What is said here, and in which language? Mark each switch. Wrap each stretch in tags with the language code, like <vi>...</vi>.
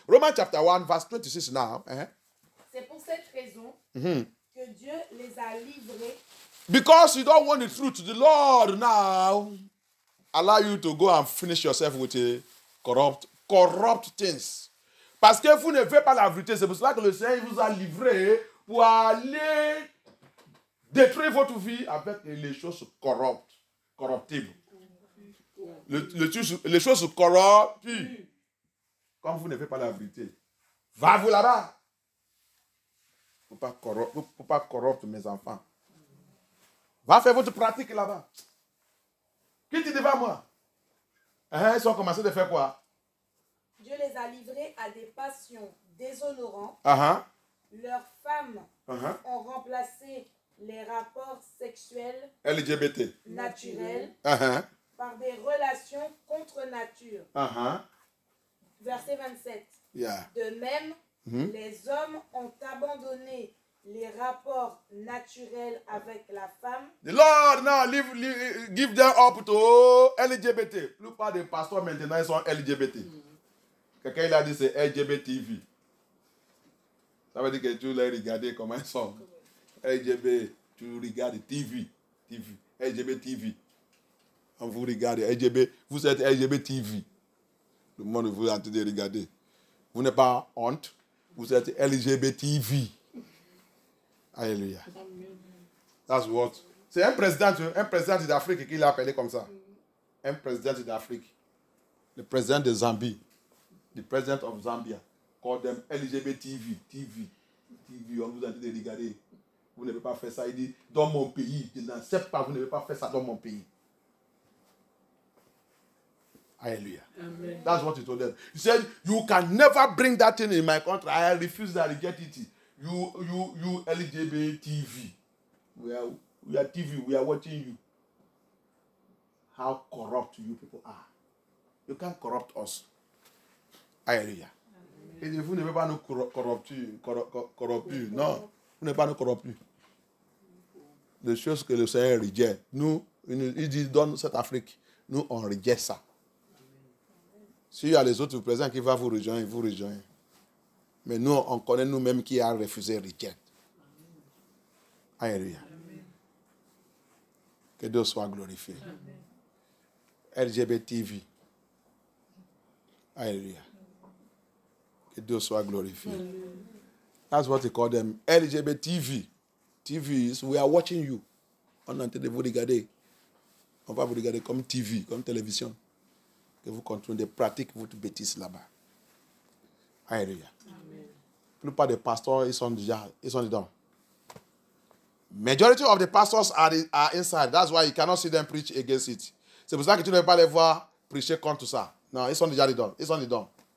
<en>Romans chapter 1, verse 26 now.</en> <fr>C'est pour cette raison que Dieu les a livrés</fr> <en>Because you don't want the truth, the Lord now allow you to go and finish yourself with a corrupt things.</en> <fr>Parce que vous ne faites pas la vérité. C'est pour cela que le Seigneur vous a livré pour aller détruire votre vie avec les choses corruptibles. Les choses corrompues. Comme vous ne faites pas la vérité, va-vous là-bas. Il ne faut pas corrompre mes enfants. Va faire votre pratique là-bas. Quitte devant moi. Ils ont commencé de faire quoi? Dieu les a livrés à des passions déshonorantes. Leurs femmes ont remplacé les rapports sexuels LGBT naturels par des relations contre nature. Verset 27. De même, les hommes ont abandonné les rapports naturels avec la femme.</fr> <en>The Lord now give them up to LGBT.</en> <fr>La plupart des pasteurs maintenant ils sont LGBT. Quelqu'un il a dit c'est LGBT TV. Ça veut dire que tu les regardes comment ils sont. LGBT, tu regardes TV. LGBT TV. Quand vous regardez LGBT, vous êtes LGBT TV. Le monde vous est en train de regarder. Vous n'êtes pas honte. Vous êtes LGBT TV. Alléluia.</fr> <en>That's what.</en> <fr>C'est un président d'Afrique qui l'a appelé comme ça. Un président d'Afrique. Le président de Zambie.</fr> <en>The president of Zambia. Called them LGBT TV.</en> <fr>On vous a dit de regarder. Vous ne pouvez pas faire ça. Il dit, dans mon pays, je n'accepte pas, vous ne pouvez pas faire ça dans mon pays.</fr> <en>Hallelujah. Amen. That's what he told them. He said, you can never bring that thing in my country. I refuse that, reject it. You LGBT TV. We are TV, we are watching you. How corrupt you people are. You can't corrupt us. Hallelujah.</en> <fr>Et vous ne pouvez pas nous corrompre. Non, vous ne pouvez pas nous corrompre. Les choses que le Seigneur rejette. Nous, il dit, donne cette Afrique. Nous, on rejette ça. S'il y a les autres présents qui vont vous rejoindre, vous rejoignent. Mais nous, on connaît nous-mêmes qui a refusé, reject. Alléluia. Que Dieu soit glorifié. LGBT TV. Alléluia. Que Dieu soit glorifié.</fr> <en>That's what they call them. LGBT TV. TV is, we are watching you.</en> <fr>On est en train de vous regarder. On va vous regarder comme TV, comme télévision. Que vous continuez de pratiquer votre bêtise là-bas. Alléluia. La plupart des pasteurs, ils sont dedans.</fr> <en>Majority of the pastors are inside. That's why you cannot see them preach against it.</en> <fr>C'est pour ça que tu ne peux pas les voir prêcher contre ça. Non, ils sont déjà dedans. Ils sont dedans.</fr>